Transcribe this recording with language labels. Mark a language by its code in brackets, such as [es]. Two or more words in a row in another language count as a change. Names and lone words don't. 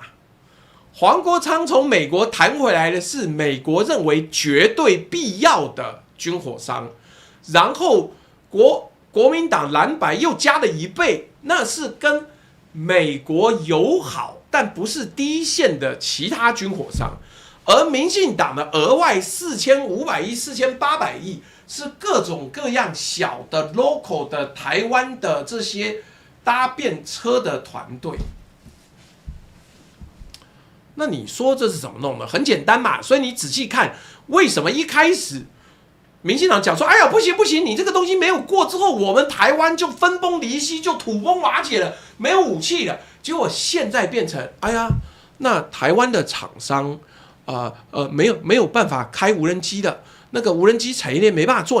[zh] 黃國昌從美國談回來的是美國認為絕對必要的軍火商，然後國民黨藍白又加了1倍，那是跟美國友好但不是第一線的其他軍火商，而民進黨的額外4500億、4800億是各種各樣小的 local 的台灣的這些搭便車的團隊。那你說這是怎麼弄的？很簡單嘛，所以你仔細看，為什麼一開始民進黨講說，哎呀不行，你這個東西沒有過之後，我們台灣就分崩離析，就土崩瓦解了，沒有武器了。結果現在變成，哎呀，那台灣的廠商沒有辦法開無人機的，那個無人機產業鏈沒辦法做。